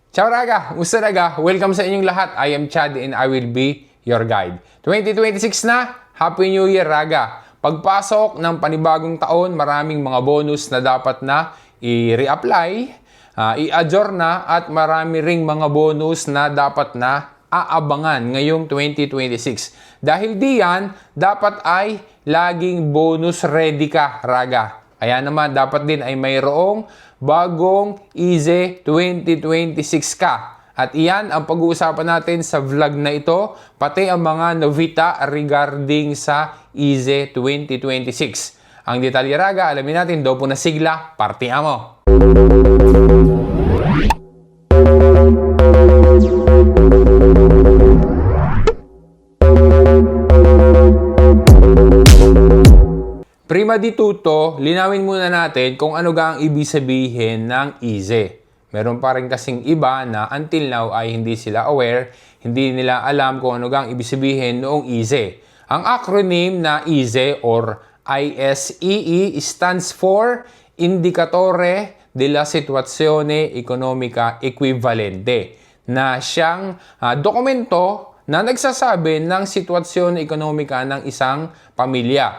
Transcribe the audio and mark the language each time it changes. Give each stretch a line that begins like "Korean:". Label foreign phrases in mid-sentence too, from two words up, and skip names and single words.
Italian: Ciao raga! Musta raga?
Filipino: Welcome sa inyong lahat.
English: I am Chad and I will be your guide. 2026 na! Happy New Year raga!
Filipino: Pagpasok ng panibagong taon, maraming mga bonus na dapat na i-reapply, i-adjure na at marami ring mga bonus na dapat na aabangan ngayong 2026. Dahil diyan, dapat ay laging
English: bonus ready
Filipino: ka raga. Kaya naman, dapat din ay mayroong bagong Easy 2026 ka. At iyan ang pag-uusapan natin sa vlog na ito, pati ang mga novita regarding sa Easy 2026. Ang detalye raga, alamin natin,
Italian: dopo na sigla, partiamo! Prima di tutto,
Filipino: linawin muna natin kung ano ga ang ibig sabihin ng Easy. Meron pa rin kasing iba na
English: until now
Filipino: ay hindi sila aware, hindi nila alam kung ano ga ang ibig sabihin noong Easy. Ang acronym na Easy or ISEE
English: stands for
Filipino: Indicatore della Situazione Economica Equivalente, na siyang dokumento na nagsasabi ng sitwasyon ekonomika ng isang pamilya.